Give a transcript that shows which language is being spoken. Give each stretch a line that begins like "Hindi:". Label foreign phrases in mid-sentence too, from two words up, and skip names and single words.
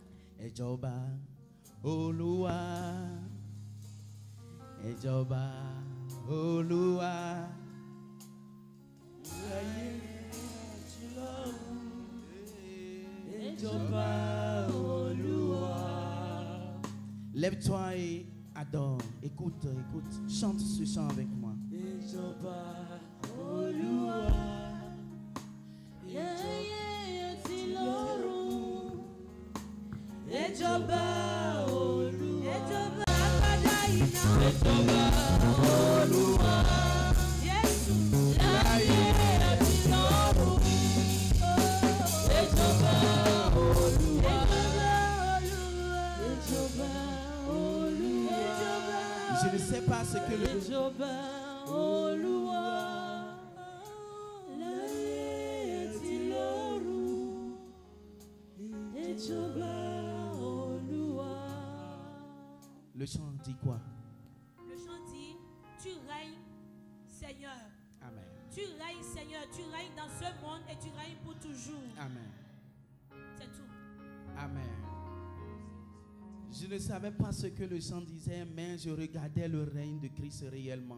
Yoruba: Ejoba Olúwa. Ejoba Olúwa. Ejoba Olúwa.
French: Lève-toi et adore. Écoute, écoute. Chante ce chant avec moi.
Yoruba: Ejoba Olúwa. Ejoba Olúwa. Ejoba Olúwa. Jésù láyé àti lọ́run. Ejoba Olúwa. Ejoba Olúwa.
French: Je ne sais pas ce que le
Yoruba: Ejoba Olúwa. Láyé àti lọ́run. Ejoba.
French: Le chant dit quoi? Le chant dit, tu règnes, Seigneur. Amen. Tu règnes, Seigneur. Tu règnes dans ce monde et tu règnes pour toujours. Amen. C'est tout. Amen. Je ne savais pas ce que le chant disait, mais je regardais le règne de Christ réellement.